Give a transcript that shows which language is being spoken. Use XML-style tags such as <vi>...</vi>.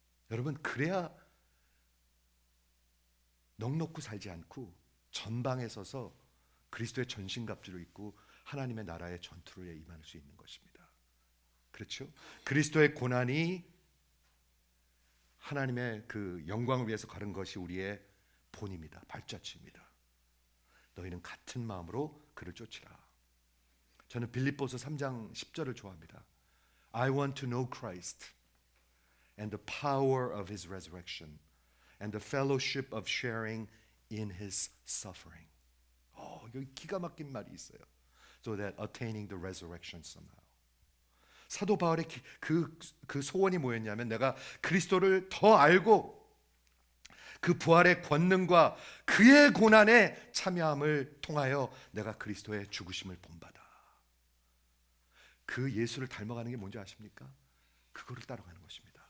<ko>여러분, 그래야 넉넉고 살지 않고 전방에 서서 그리스도의 전신갑주를 입고 하나님의 나라의 전투를 임할 수 있는 것입니다. 그렇죠? 그리스도의 고난이 하나님의 그 영광을 위해서 가는 것이 우리의 본입니다. 발자취입니다. 너희는 같은 마음으로 그를 쫓으라. 저는 빌립보서 3장 10절을 좋아합니다.</ko> <en>I want to know Christ and the power of his resurrection and the fellowship of sharing in his suffering.</en> <ko>여기 기가 막힌 말이 있어요.</ko> <en>So that attaining the resurrection somehow.</en> <ko>사도 바울의 그 소원이 뭐였냐면 내가 그리스도를 더 알고 그 부활의 권능과 그의 고난에 참여함을 통하여 내가 그리스도의 죽으심을 본받아. 그 예수를 닮아가는 게 뭔지 아십니까? 그거를 따라가는 것입니다.</ko>